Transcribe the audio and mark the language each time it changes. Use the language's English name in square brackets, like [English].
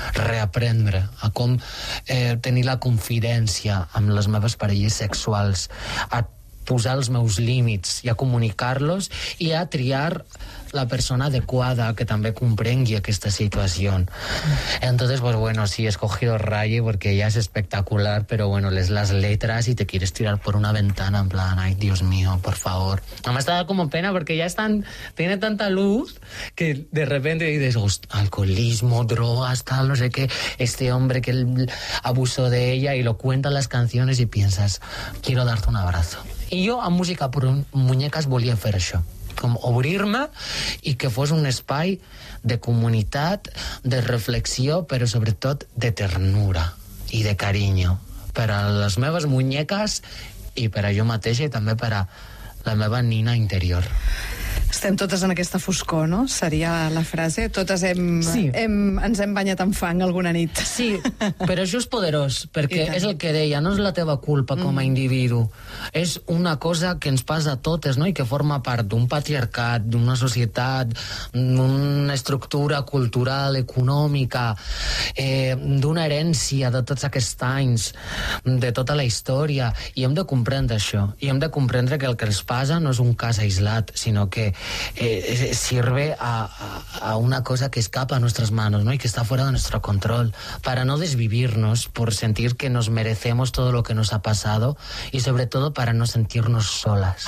[Catalan] Reaprendre a com tenir la confidència amb les meves parelles sexuals, a posar els meus límits i a comunicar-los i a triar la persona adequada que també comprengui aquesta situació. [Spanish] Entonces, pues bueno, sí, he escogido Raye porque ella es espectacular, pero bueno, lees las letras y te quieres tirar por una ventana en plan, ay, Dios mío, por favor. No me ha dado como pena porque ya están, tiene tanta luz que de repente dices, alcoholismo, drogas, tal, no sé qué, este hombre que abusó de ella y lo cuenta en las canciones y piensas, quiero darte un abrazo. Y yo a música por [Catalan] muñecas volia fer això, com obrir-me i que fos un espai de comunitat, de reflexió, però sobretot de ternura i de carinyo per a les meves muñecas i per a jo mateixa i també per a la meva nina interior. Estem totes en aquesta foscor, no? Seria la frase. Totes ens hem banyat en fang alguna nit. Sí, però això és poderós, perquè és el que deia, no és la teva culpa com a individu. És una cosa que ens passa a totes, no? I que forma part d'un patriarcat, d'una societat, d'una estructura cultural, econòmica, d'una herència de tots aquests anys, de tota la història. I hem de comprendre això. I hem de comprendre que el que ens passa no és un cas aislat, sinó que [Spanish] sirve a una cosa que escapa a nuestras manos, ¿no? Y que está fuera de nuestro control, para no desvivirnos por sentir que nos merecemos todo lo que nos ha pasado y sobre todo para no sentirnos solas.